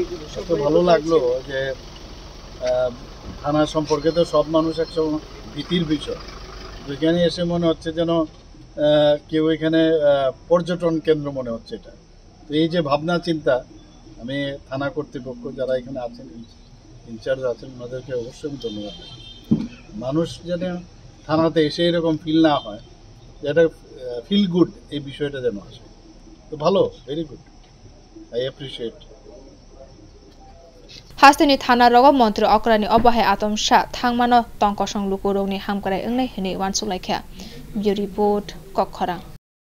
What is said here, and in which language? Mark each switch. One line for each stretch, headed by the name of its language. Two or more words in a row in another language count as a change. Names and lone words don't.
Bangla: তো ভালো লাগলো যে থানা সম্পর্কে তো সব মানুষ একসময় ভীতির বিষয় এখানে এসে মনে হচ্ছে যেন কেউ এখানে পর্যটন কেন্দ্র মনে হচ্ছে এটা তো এই যে ভাবনা চিন্তা আমি থানা কর্তৃপক্ষ যারা এখানে আছেন ইনচার্জ আছেন ওনাদেরকে অবশ্যই আমি ধন্যবাদ মানুষ যেন থানাতে এসে এরকম ফিল না হয় যেটা
English: feel good
Bangla: এই বিষয়টা যেন আসে তো ভালো
English: very good I appreciate
Kok Borok: Hasteni thana rogo montri okrani obahai atomsa thangmano tongkosong lukurongni hamkarai ongnai hini wansulaikha. Report Kokkhorang.